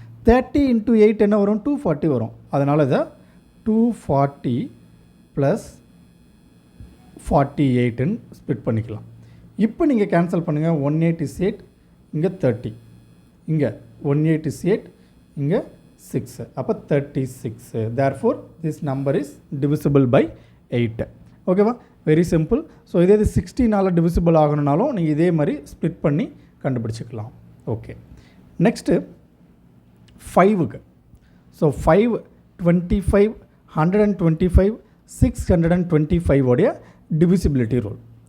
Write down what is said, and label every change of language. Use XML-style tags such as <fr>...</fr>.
<ta>30 into 8 என்ன வரும் 240 வரும். அதனால் இதை 240 ப்ளஸ் 48ன்னு ஸ்ப்ளிட் பண்ணிக்கலாம். இப்போ நீங்கள் கேன்சல் பண்ணுங்கள். 18 is 8, இங்கே 30, இங்கே 18 is 8, இங்கே 6, அப்போ 36.</ta> <en>therefore this number is divisible by 8.</en> <ta>ஓகேவா, வெரி சிம்பிள். ஸோ இதே இது 16ஆல் டிவிசிபிள் ஆகணுனாலும் நீங்கள் இதே மாதிரி ஸ்ப்ளிட் பண்ணி கண்டுபிடிச்சிக்கலாம். Okay, next 5க்கு. ஸோ 5, 25, 125, 625 உடைய டிவிசிபிலிட்டி ரூல்.</ta>